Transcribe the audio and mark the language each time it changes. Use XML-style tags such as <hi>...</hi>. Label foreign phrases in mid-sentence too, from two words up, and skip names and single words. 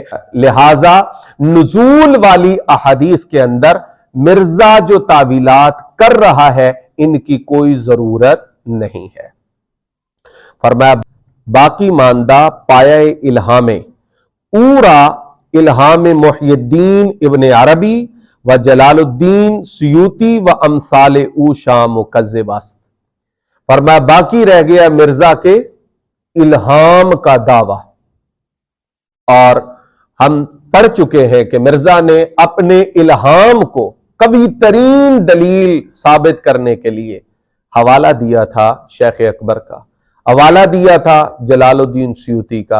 <ur>لہٰذا نزول والی احادیث کے اندر مرزا جو تعویلات کر رہا ہے ان کی کوئی ضرورت نہیں ہے۔</ur> <fa>فرمایا باقی ماندہ پایہ الہام اورا الہام محی الدین ابن عربی و جلال الدین سیوطی و امثال او شام مکذب است۔</fa> <ur>فرمایا باقی رہ گیا مرزا کے الہام کا دعویٰ، اور ہم پڑھ چکے ہیں کہ مرزا نے اپنے الہام کو قوی ترین دلیل ثابت کرنے کے لیے حوالہ دیا تھا شیخ اکبر کا، حوالہ دیا تھا جلال الدین سیوطی کا۔</ur>